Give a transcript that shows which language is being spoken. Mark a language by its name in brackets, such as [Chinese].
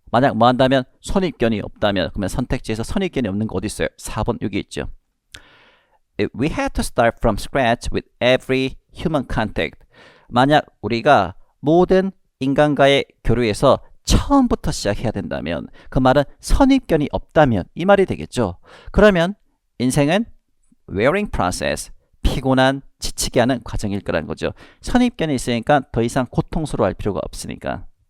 [Korean] 만약 뭐 한다면 선입견이 없다면 그러면 선택지에서 선입견이 없는 거 어디 있어요? 4번 여기 있죠. [English] We had to start from scratch with every human contact. [Korean] 만약 우리가 모든 인간과의 교류에서 처음부터 시작해야 된다면 그 말은 선입견이 없다면 이 말이 되겠죠. 그러면 인생은 wearing process, 피곤한, 지치게 하는 과정일 거라는 거죠. 선입견이 있으니까 더 이상 고통스러워할 필요가 없으니까.